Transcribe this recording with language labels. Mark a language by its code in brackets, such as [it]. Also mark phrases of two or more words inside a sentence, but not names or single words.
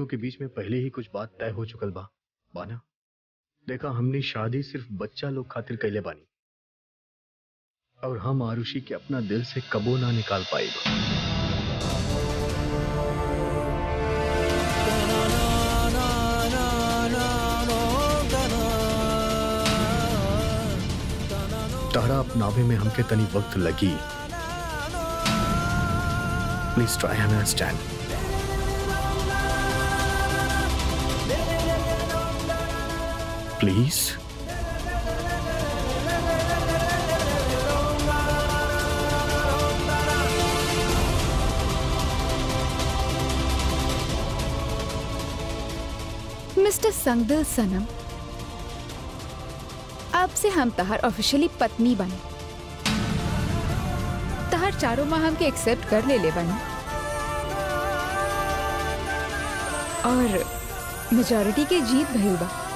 [bho] के बीच में पहले ही कुछ बात तय हो चुकल बा बाना। देखा, हमने शादी सिर्फ बच्चा लोग खातिर कैले बानी और हम आरुषि के अपना दिल से कबो ना निकाल पाएगा। तारा अपनावे में हमके तनी वक्त लगी। [en] Please try and understand. Please. [bho] मिस्टर संगदिल सनम, अब से हम तहार ऑफिशियली पत्नी बने। तहार चारों माँ हमके एक्सेप्ट कर ले बने और मेजॉरिटी के जीत भइल बा।